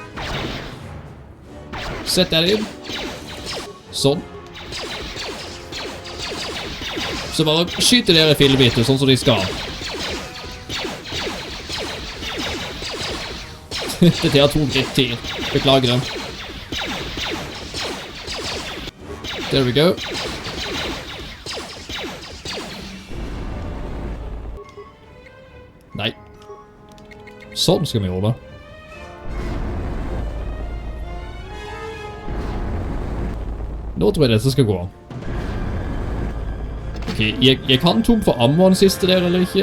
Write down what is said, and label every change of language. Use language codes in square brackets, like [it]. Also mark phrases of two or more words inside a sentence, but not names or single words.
[no] Sett deg inn. Sånn. Så bare skyter dere fillebiter sånn som de skal. Dette har tok litt tid. Beklager det. [en] There we go. [no] Nei. Sånn skal vi jobbe. Nå tror jeg dette skal gå. Ok, jeg kan tom for ammoen siste der eller ikke.